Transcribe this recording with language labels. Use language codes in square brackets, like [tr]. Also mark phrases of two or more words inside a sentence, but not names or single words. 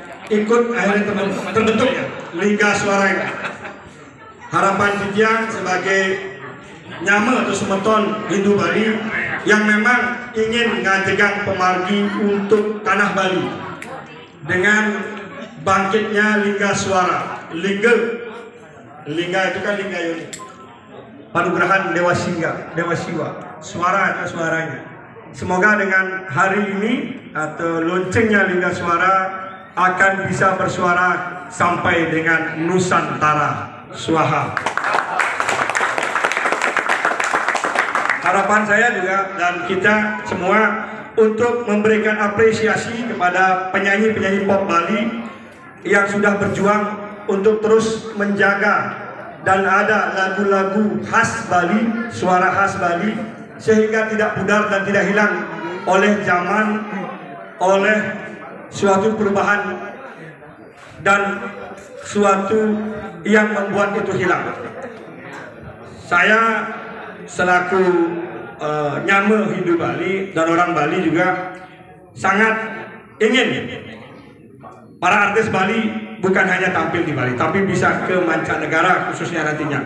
[id] ikut akhirnya terbentuk ya Liga Suara ini. Harapan Kijang sebagai nyama atau semeton Hindu Bali yang memang ingin ngajegang pemargi untuk tanah Bali dengan bangkitnya Liga Suara. Liga itu kan Liga Yoni, Panugrahan Dewa Siwa, suara atau suaranya. Semoga dengan hari ini atau loncengnya Liga Suara akan bisa bersuara sampai dengan Nusantara. Swaha. Harapan saya juga dan kita semua untuk memberikan apresiasi kepada penyanyi-penyanyi pop Bali yang sudah berjuang untuk terus menjaga dan ada lagu-lagu khas Bali, suara khas Bali sehingga tidak pudar dan tidak hilang oleh zaman, oleh suatu perubahan dan suatu yang membuat itu hilang. Saya selaku nyama Hindu Bali dan orang Bali juga sangat ingin para artis Bali bukan hanya tampil di Bali, tapi bisa ke mancanegara khususnya nantinya.